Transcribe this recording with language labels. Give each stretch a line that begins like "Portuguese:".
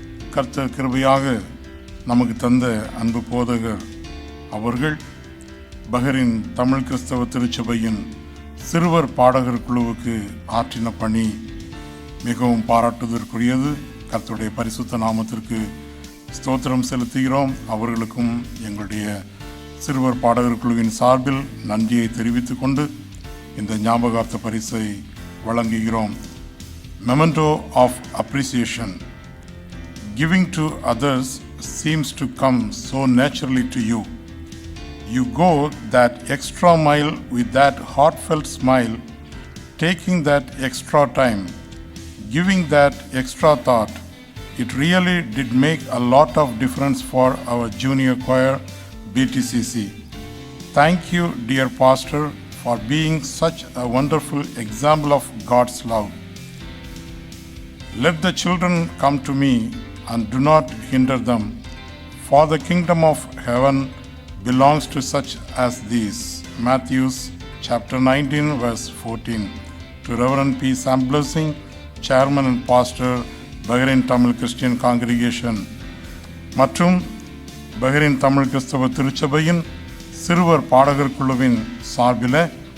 Tamil: கர்த்தர் கிருபையாக நமக்கு தந்த அன்பு போதகர் அவர்கள் பஹ்ரைன் தமிழ் கிறிஸ்தவ திருச்சபையின் சிறுவர் பாடகர் குழுவுக்கு ஆற்றின பணி மிகவும் பாராட்டுவதற்குரியது. கர்த்தருடைய பரிசுத்த நாமத்திற்கு ஸ்தோத்திரம் செலுத்துகிறோம். அவர்களுக்கும் எங்களுடைய சிறுவர் பாடகர் குழுவின் சார்பில் நன்றியை தெரிவித்துக் கொண்டு இந்த ஞாபகார்த்த பரிசை வழங்குகிறோம்.
English: Memento of appreciation. Giving to others seems to come so naturally to you. You go that extra mile with that heartfelt smile, taking that extra time, giving that extra thought. It really did make a lot of difference for our junior choir, BTCC. Thank you, dear pastor, for being such a wonderful example of God's love. Let the children come to me and do not hinder them, for the kingdom of heaven belongs to such as these. Matthew chapter 19 verse 14. To Reverend P. Sam Blessing, Chairman and Pastor,
Tamil: Bahrain Tamil Christian congregation மற்றும் Bahrain Tamil கிறிஸ்தவ திருச்சபையின் சிறுவர் பாடகர் குழுவின் சார்பில்